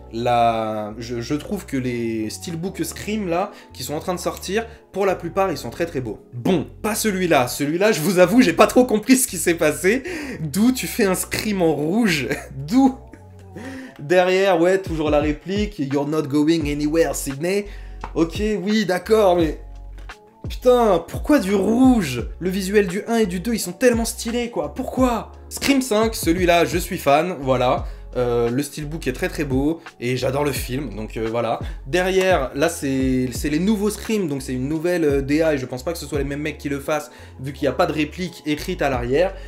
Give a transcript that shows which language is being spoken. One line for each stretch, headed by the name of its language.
French: Je trouve que les steelbooks Scream là, qui sont en train de sortir, pour la plupart, ils sont très très beaux. Bon, pas celui-là. Celui-là, je vous avoue, j'ai pas trop compris ce qui s'est passé. D'où tu fais un Scream en rouge. D'où derrière, ouais, toujours la réplique.
English: You're not going anywhere, Sydney.
French: Ok, oui, d'accord, mais... Putain, pourquoi du rouge? Le visuel du 1 et du 2, ils sont tellement stylés, quoi. Pourquoi? Scream 5, celui-là, je suis fan, voilà. Le steelbook est très très beau, et j'adore le film, donc voilà. Derrière, là, c'est les nouveaux Scream, donc c'est une nouvelle DA, et je pense pas que ce soit les mêmes mecs qui le fassent, vu qu'il n'y a pas de réplique écrite à l'arrière.